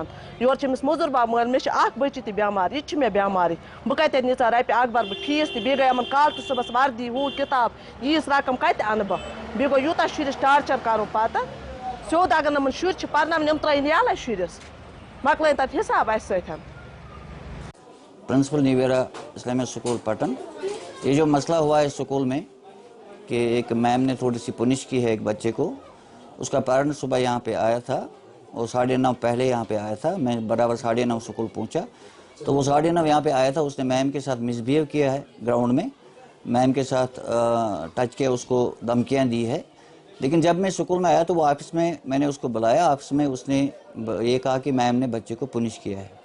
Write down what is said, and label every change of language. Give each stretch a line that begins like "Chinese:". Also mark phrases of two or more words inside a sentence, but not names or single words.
Kashmiri: یور امس موزور باب مگر مے اخ بچی تہ بیمار یہ مے بیماری بہ کتہ نیژا رۄپیہِ اکھ بر بہ فیس تہ بیٚیہِ گٔے یِمن کالہٕ تہ صبحس وردی ہُہ کتاب ییٖژ رقم کتہِ انہٕ بہ. بیٚیہِ گوٚو یوٗتاہ شُرِس ٹارچر کرُن پتہٕ سیوٚد اگر نہٕ یِمن شُرۍ چھِ پرناوٕنۍ یِم ترٛٲیِن یَلے شُرِس مۄکلٲیِن تتہِ حساب اسہِ سۭتۍ.
Urdu: प्रिंसिपल न्यू एरा इस्लामिया स्कूल पटन. یہ جو مسئلہ ہوا ہے اسکول میں کہ ایک میم نے تھوڑی سی پنش کی ہے ایک بچے کو اس کا پیرنٹ صبح یہاں پہ آیا تھا، وہ 9:30 پہلے یہاں پہ آیا تھا، میں برابر 9:30 اسکول پہنچا تو وہ 9:30 یہاں پہ آیا تھا. اس نے میم کے ساتھ مس بیہیو کیا ہے گراؤنڈ میں، میم کے ساتھ ٹچ کیا، اس کو دھمکیاں دی ہے. لیکن جب میں اسکول میں آیا تو وہ آفس میں نے اس کو بلایا، آفس میں اس نے یہ کہا کہ میم نے بچے کو پنش کیا ہے.